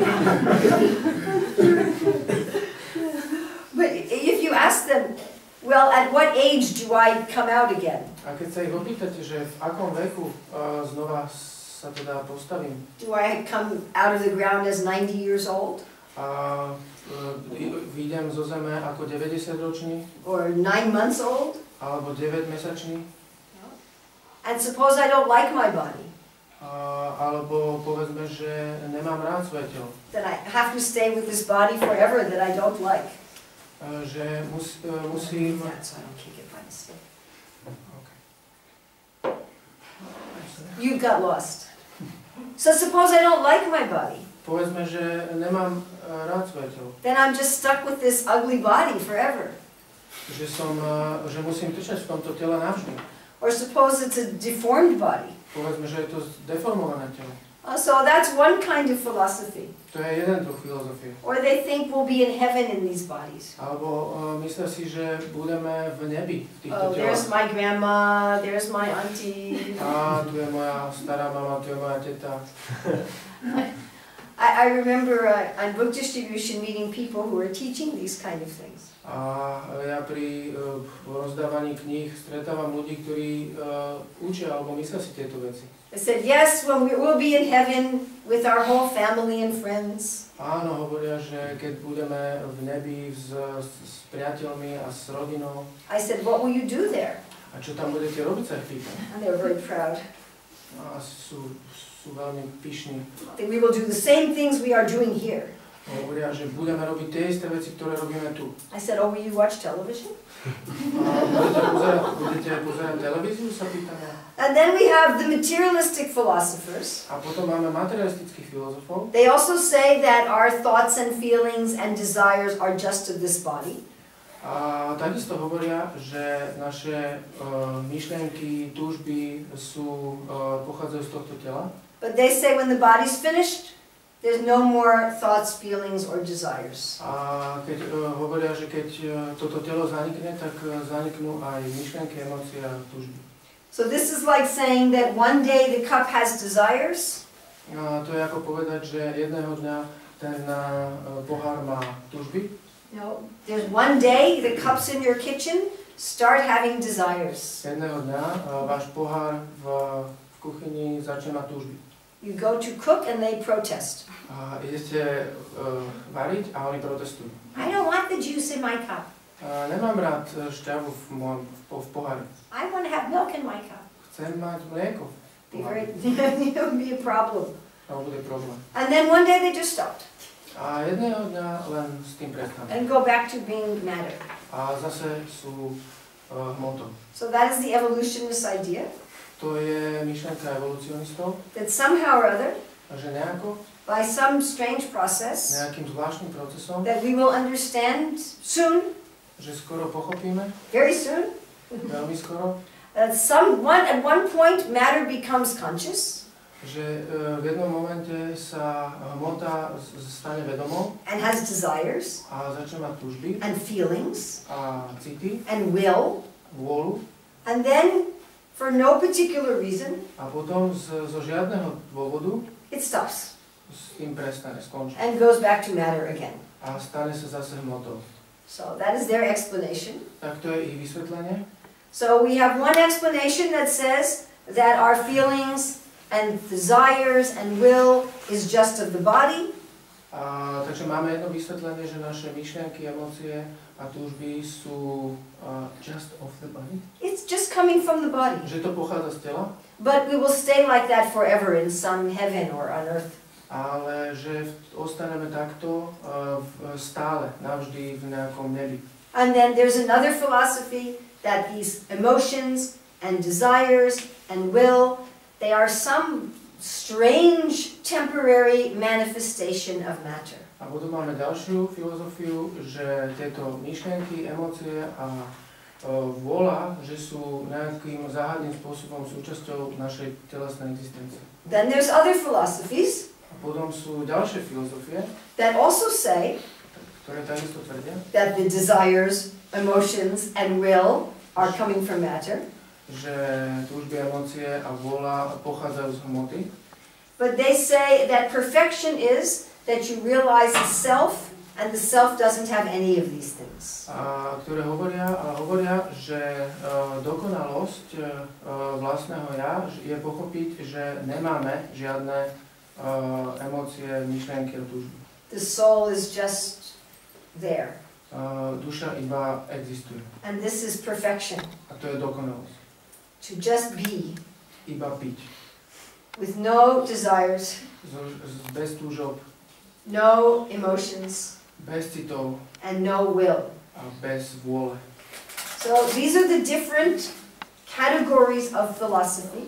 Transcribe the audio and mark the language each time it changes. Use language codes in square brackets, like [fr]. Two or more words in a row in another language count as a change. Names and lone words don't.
[en] But if you ask them, well, at what age do I come out again? [sk] A keď sa ich opýtate, že v akom veku znova sa teda postavím? [en] Do I come out of the ground as 90 years old? [sk] A vyjdem zo zeme ako 90-ročný? [en] Or 9 months old? [sk] Alebo 9-mesačný? [en] And suppose I don't like my body. [sk] Alebo povedzme, že nemám rád svoje telo. [en] Then I have to stay with this body forever that I don't like. [sk] Že musím... [en] So I don't kick it by mistake. You got lost. So suppose I don't like my body. [sk] Povedzme, že nemám rád svoje telo. [en] Then I'm just stuck with this ugly body forever. [sk] Že musím trčať v tomto tele navždy. [en] Or suppose it's a deformed body. [sk] Povedzme, že je to deformované telo. [en] So that's one kind of philosophy. [sk] To je jeden druh filozofie. [en] Or they think we'll be in heaven in these bodies. [sk] Alebo myslia si, že budeme v nebi v týchto telách. [en] There's my grandma, there's my auntie. [sk] A tu je moja stará mama, tu je moja teta. [en] I remember on book distribution meeting people who were teaching these kind of things. [sk] A ja pri rozdávaní kníh stretávam ľudí, ktorí učia alebo myslia si tieto veci. [en] They said, yes, when we'll be in heaven with our whole family and friends. [sk] Áno, hovoria, že keď budeme v nebi s priateľmi a s rodinou. [en] I said, what will you do there? [sk] A čo tam budete robiť, sa ich pýtam. [en] And they were very proud. [sk] A sú veľmi pyšní. [en] That we will do the same things we are doing here. [sk] Hovoria, že budeme robiť tie isté veci, ktoré robíme tu. [en] I said, oh, will you watch television? [sk] Budete pozerať televíziu, sa pýtam ja. [en] And then we have the materialistic philosophers. [sk] A potom máme materialistických filozofov. [en] They also say that our thoughts and feelings and desires are just of this body. [sk] A takisto hovoria, že naše myšlienky, túžby pochádzajú z tohto tela. [en] But they say when the body's finished, there's no more thoughts, feelings, or desires. [sk] A keď hovoria, že keď toto telo zanikne, tak zaniknú aj myšlienky, emócie a túžby. [en] So this is like saying that one day the cup has desires. [sk] A to je ako povedať, že jedného dňa ten pohár má túžby. [en] No, there's one day the cups in your kitchen start having desires. [sk] Jedného dňa váš pohár v kuchyni začne mať túžby. [en] You go to cook and they protest. [sk] A idete variť a oni protestujú. [en] I don't want the juice in my cup. [sk] Nemám rád šťavu v pohári. [en] I want to have milk in my cup. [sk] Chcem mať mlieko. [en] It would be a problem. [sk] To bude problém. [en] And then one day they just stopped. [sk] A jedného dňa len s tým prestanú. [en] And go back to being matter. [sk] A zase sú hmotou. [en] So that is the evolutionist idea. [sk] To je myšlienka evolucionistov. [en] That somehow or other, [sk] že nejako, [en] by some strange process, [sk] nejakým zvláštnym procesom, [en] that we will understand soon, [sk] že skoro pochopíme, [en] very soon, [sk] veľmi skoro, [en] that at one point matter becomes conscious, [sk] že v jednom momente sa hmota stane vedomou [en] and has desires, [sk] a začne mať túžby [en] and feelings, [sk] a city, [en] and will, [sk] vôľu, [en] and then, for no particular reason, [sk] a potom zo žiadneho dôvodu [en] it stops, [sk] s tým prestane, skončí. [en] and goes back to matter again. [sk] A stane sa zase hmotou. [en] So that is their explanation. [sk] Tak to je ich vysvetlenie. [en] So we have one explanation that says that our feelings and desires and will is just of the body. [sk] Takže máme jedno vysvetlenie, že naše myšlienky, emócie a túžby sú [en] just of the body. It's just coming from the body. [sk] Že to pochádza z tela. [en] But we will stay like that forever in some heaven or on earth. [sk] Ale že ostaneme takto stále, navždy v nejakom nebi. [en] And then there's another philosophy that these emotions and desires and will, they are some strange temporary manifestation of matter. [sk] A potom máme ďalšiu filozofiu, že tieto myšlienky, emócie a vôľa, že sú nejakým záhadným spôsobom súčasťou našej telesnej existencie. [en] Then there's other philosophies [sk] A potom sú ďalšie filozofie, [en] that also say [sk] ktoré takisto tvrdia, [en] that the desires, emotions, and will are coming from matter. [sk] že túžby, emócie a vôľa pochádzajú z hmoty. [en] But they say that perfection is that you realize the self, and the self doesn't have any of these things. [sk] A ktoré hovoria, že dokonalosť vlastného ja je pochopiť, že nemáme žiadne emócie, myšlienky a túžby. [en] The soul is just there. [sk] Duša iba existuje. [en] And this is perfection. [sk] A to je dokonalosť. [en] To just be. [sk] Iba byť. [en] With no desires. [sk] Bez túžob. [en] No emotions. [sk] Bez citov. [en] And no will. [sk] A bez vôle. [en] So these are the different categories of philosophy.